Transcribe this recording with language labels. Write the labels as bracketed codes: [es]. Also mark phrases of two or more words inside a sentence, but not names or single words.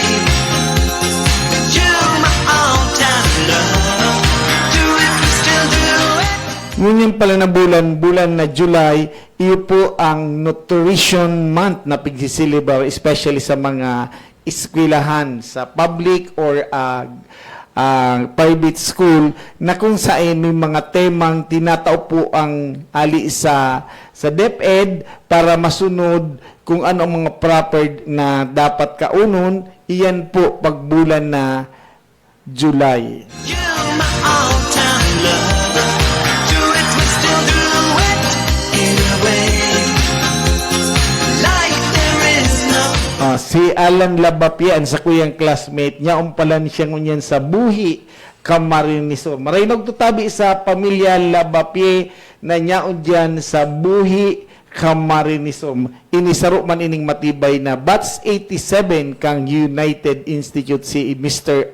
[en] You're my all-time love. Do it, we still do it. [bik] Ngunyan pala na bulan na July, iyo po ang Nutrition Month na pagsisilibra, especially sa mga eskwelahan, sa [en] public or private school, [bik] na kung saan may mga temang tinatao po ang ali sa DepEd para masunod kung ano ang mga proper na dapat kaunon, iyan po pagbulan na July. [en] You're my all-time lover. Do it, we still do it, in a way like there is no. [bik] Si Alan Labapian sa kuyang classmate niya, umpalan siya ngunyan sa Buhi, Camarines. Marinog tutabi sa pamilya Labapie na niyaon dyan sa Buhi, Camarines. Inisaro man ining matibay na Batch 87 kang United Institute si Mr.